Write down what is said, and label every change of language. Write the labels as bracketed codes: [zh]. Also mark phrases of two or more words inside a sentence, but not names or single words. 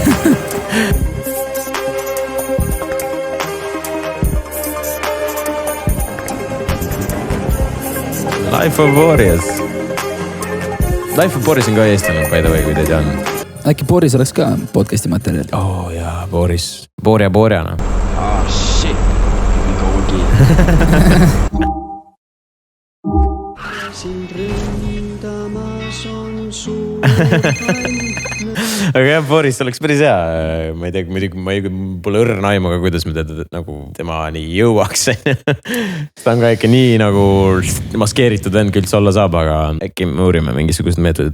[et] Life of Boris. Life of Boris on ka eestlane, [en] by the way, [et] kui te tean. Äkki Boris oleks ka podcasti materjal? Oh jaa, Boris. Borjana. [en] Ah, shit. Here we go again. [et] Aga jah, Boris oleks päris hea. Ma ei tea, ma pole õrna aimu, aga kuidas me teda nagu temani jõuaks. Ta on ka ikka nii nagu maskeeritud vend küll olla saab, aga äkki me uurime mingisugused meetodid.